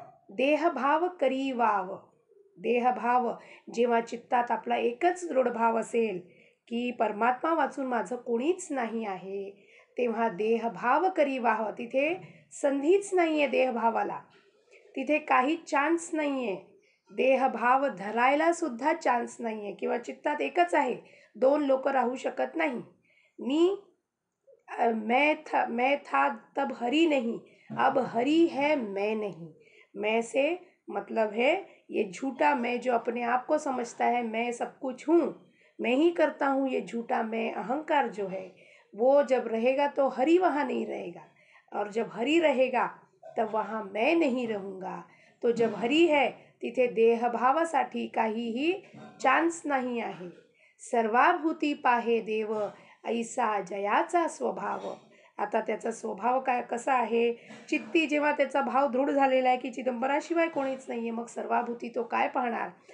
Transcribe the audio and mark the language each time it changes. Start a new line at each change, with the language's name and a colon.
Marathi: देहभाव करी wow. देहभाव जेव्हा चित्तात आपला एकच दृढ भाव असेल की परमात्मा वाचून माझं कोणीच नाही आहे, तेव्हा देहभाव करी वाव. तिथे संधीच नाहीये देहभावाला. तिथे काही चान्स नाहीये. देहभाव धरायला सुद्धा चान्स नाहीये. किंवा चित्तात एकच आहे, दोन लोक राहू शकत नाही.
Hindi: मैं था तब हरी नहीं, अब हरी है मैं नहीं. मैं से मतलब है ये झूठा मैं जो अपने आप को समझता है मैं सब कुछ हूँ, मैं ही करता हूँ, ये झूठा मैं अहंकार जो है वो जब रहेगा तो हरी वहाँ नहीं रहेगा. और जब हरी रहेगा तब वहाँ मैं नहीं रहूँगा. तो जब हरी है
Marathi: तिथे देहभावासाठी काहीही चान्स नाही आहे. सर्वाभूती पाहे देव, ऐसा जयाचा स्वभाव. आता त्याचा स्वभाव काय कसा आहे? चित्ती जेव्हा त्याचा भाव दृढ झालेला आहे की चिदंबराशिवाय कोणीच नाहीये, मग सर्वाभूती तो काय पाहणार?